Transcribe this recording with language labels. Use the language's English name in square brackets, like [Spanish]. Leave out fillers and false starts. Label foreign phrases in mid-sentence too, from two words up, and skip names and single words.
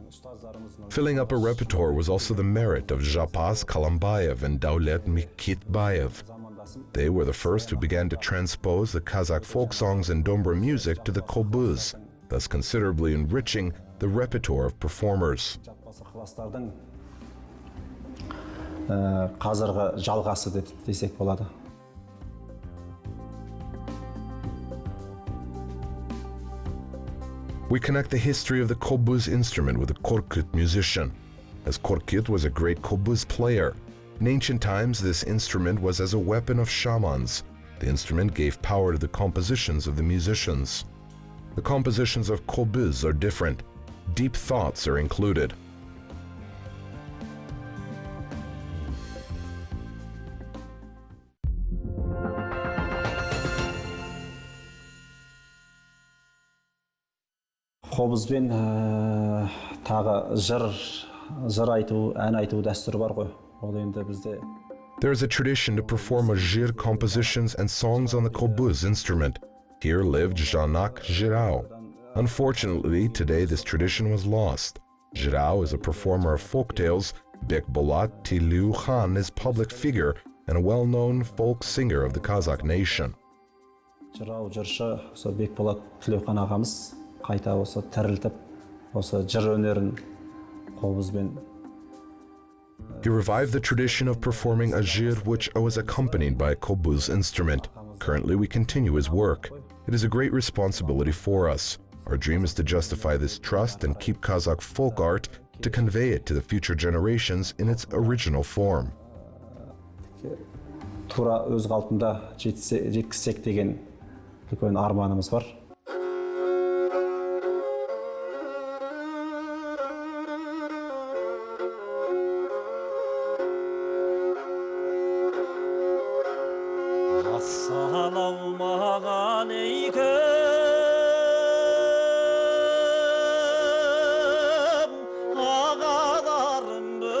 [English] Filling up a repertoire was also the merit of Japaz Kalambayev and Daulet Mikitbayev. They were the first who began to transpose the Kazakh folk songs and Dombra music to the Kobyz, thus considerably enriching the repertoire of performers. [Kazakh] Қазіргі жалғасы десек болады. [English] We connect the history of the Kobyz instrument with the Korkut musician, as Korkut was a great Kobyz player. In ancient times, this instrument was as a weapon of shamans. The instrument gave power to the compositions of the musicians. The compositions of Kobyz are different. Deep thoughts are included. [Kazakh] Қобызбен тағы жыр айту, ән айту дәстүрі бар ғой. Ол енді бізде. [English] There is a tradition to perform a jir compositions and songs on the Kobyz instrument. Here lived Janak Jirao. Unfortunately, today this tradition was lost. Jirao is a performer of folk tales. Bekbolat Tiliu Khan is public figure and a well-known folk singer of the Kazakh nation. [Kazakh] Жырау жыршы, осы Бекболат Тілеухан ағамыз қайта осы тірілтіп, осы жыр өнерін қобызбен. [English] He revived the tradition of performing a jir which was accompanied by a Kobyz instrument. Currently, we continue his work. It is a great responsibility for us. Our dream is to justify this trust and keep Kazakh folk art to convey it to the future generations in its original form. [Kazakh] Тура өз қалпында жеткізсек деген үлкен арманымыз бар. Assalamu'alaikum ağalarım